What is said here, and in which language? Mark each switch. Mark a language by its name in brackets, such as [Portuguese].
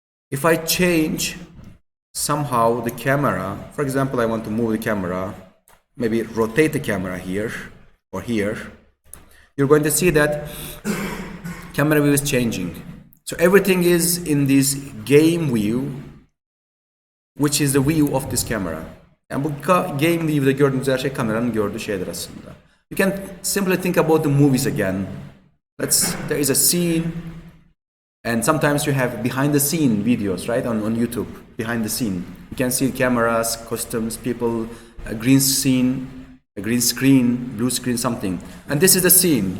[English] If I change somehow the camera, for example, I want to move the camera, maybe rotate the camera here or here, you're going to see that camera view is changing. So everything is in this game view, which is the view of this camera. [Turkish] Yani bu game view'da gördüğünüz her şey kameranın gördüğü şeyler aslında. [English] You can simply think about the movies again. There is a scene, And sometimes you have behind the scene videos, right, on YouTube, behind the scene. You can see cameras, costumes, people, a green scene, a green screen, blue screen, something. And this is the scene.